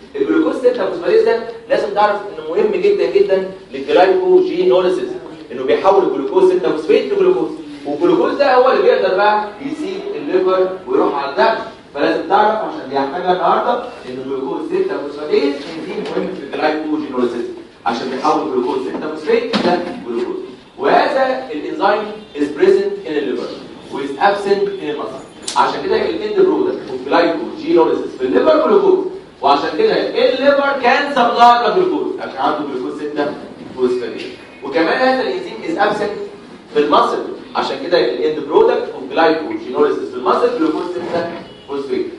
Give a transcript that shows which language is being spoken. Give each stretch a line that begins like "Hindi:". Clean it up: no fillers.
Arabic: الجلوكوز 6 فوسفاتيز ده لازم تعرف انه مهم جدا جدا للجلايكوجينوليسيس، انه بيحول الجلوكوز 6 فوسفيت لجلوكوز، والجلوكوز ده هو اللي بيقدر بقى يسيب الليفر ويروح على الدم. فلازم تعرف عشان دي هحتاجها النهارده ان الجلوكوز 6 فوسفاتيز انزيم مهم في الجلايكوجينوليسيس عشان بيحول جلوكوز 6 فوسفيت لجلوكوز. وهذا الانزيم
English: is present in the liver و is absent in the muscle.
Arabic: عشان كده الاند برودكت اوف جلايكوجينوليسيس في الليفر جلوكوز، وعشان كده الليفر كان سبلاي جلوكوز عشان عنده جلوكوز 6 فوسفاتيز. وكمان هذا الانزيم
English: is absent
Arabic: في المصل، عشان كده الاند برودكت اوف جلايكوجينوليسيس في المصل جلوكوز 6 فوسفيت.